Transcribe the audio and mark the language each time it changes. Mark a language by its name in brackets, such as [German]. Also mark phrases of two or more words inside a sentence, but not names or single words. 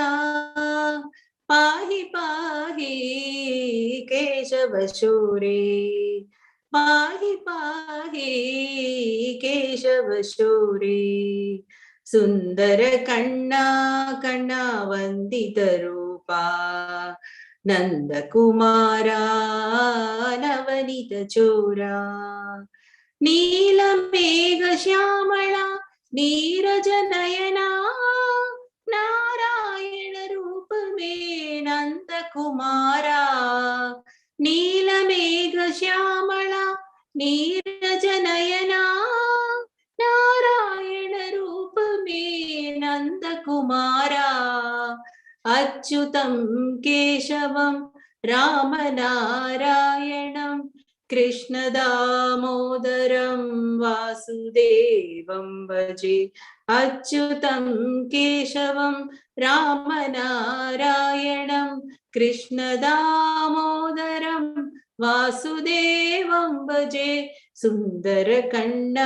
[Sanskrit] पाहि पाहि केशव शूरे पाहि पाहि केशव शूरे सुन्दर [Tamil] கண்ணா கண்ணா [Sanskrit] वन्दित रूपा नन्द कुमारा नवनीत चोरा नील मेघ श्यामला नीरज नयना नारायण रूप में नंद कुमारा नील मेघ श्यामला नीरज नयना नारायण रूप में नंद कुमारा अच्युतं केशवं राम नारायणं कृष्ण दामोदरं वासुदेवं भजे अच्युतं केशवं राम नारायणं कृष्ण दामोदरं वासुदेवं भजे सुंदर कन्ना